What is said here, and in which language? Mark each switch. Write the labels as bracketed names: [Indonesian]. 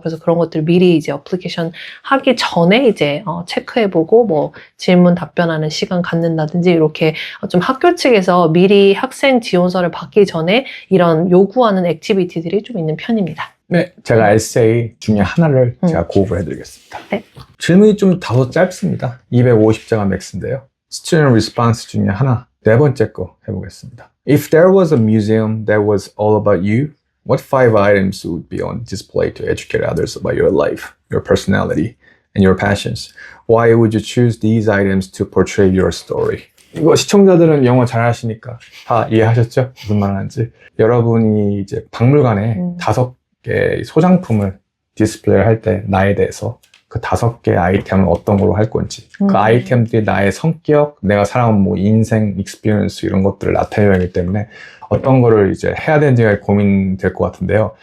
[Korean] 그래서 그런 것들 미리 이제 어플리케이션 하기 전에 이제 체크해보고 뭐 질문 답변하는 시간 갖는다든지 이렇게 좀 학교 측에서 미리 학생 지원서를 받기 전에 이런 요구하는 액티비티들이 좀 있는 편입니다. 네, 제가 에세이 중에 하나를 제가 고급을 해드리겠습니다. 네. 질문이 좀 다소 짧습니다. 250자가 맥스인데요. Student response 중에 하나, 4번째 거 해보겠습니다. [English] If there was a museum that was all about you, what 5 items would be on display to educate others about your life, your personality, and your passions? Why would you choose these items to portray your story? [Korean] 이거 시청자들은 영어 잘 하시니까 다 이해하셨죠? 무슨 말 하는지. 여러분이 이제 박물관에 5개 소장품을 디스플레이 할 때 나에 대해서 그 5개 아이템을 어떤 걸로 할 건지, 그 아이템들이 나의 성격, 내가 살아온 뭐 인생, 익스피리언스 이런 것들을 나타내야 하기 때문에 어떤 거를 이제 해야 되는지가 고민될 것 같은데요.